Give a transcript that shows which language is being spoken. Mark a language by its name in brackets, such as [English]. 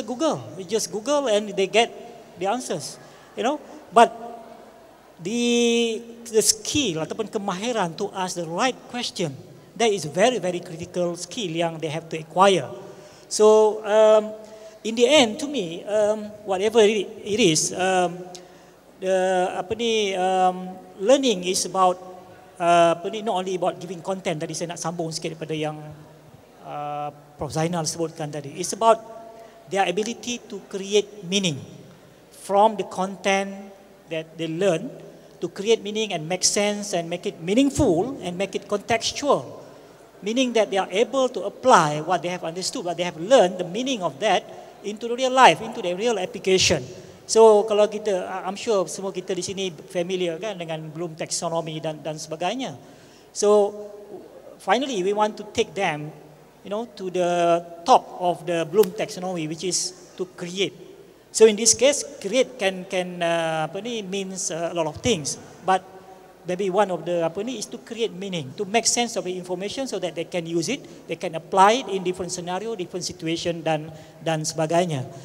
[English] Google, you just Google and they get the answers, But the skill [Malay] ataupun kemahiran [English] to ask the right question, that is very very critical skill yang they have to acquire. So in the end, to me, whatever it is, learning is about not only about giving content. [Malay] Tadi saya nak sambung sikit daripada yang Prof. Zainal sebutkan tadi. [English] It's about their ability to create meaning from the content that they learn, to create meaning and make sense and make it meaningful and make it contextual. Meaning that they are able to apply what they have understood, what they have learned, the meaning of that into the real life, into the real application. [Malay] So kalau kita, [English] I'm sure [Malay] semua kita di sini familiar kan dengan Bloom taxonomy dan sebagainya. [English] So finally we want to take them, to the top of the Bloom taxonomy, which is to create. So in this case, create can means a lot of things, but maybe one of the is to create meaning, to make sense of the information so that they can use it, they can apply it in different scenario, different situation [Malay] dan sebagainya.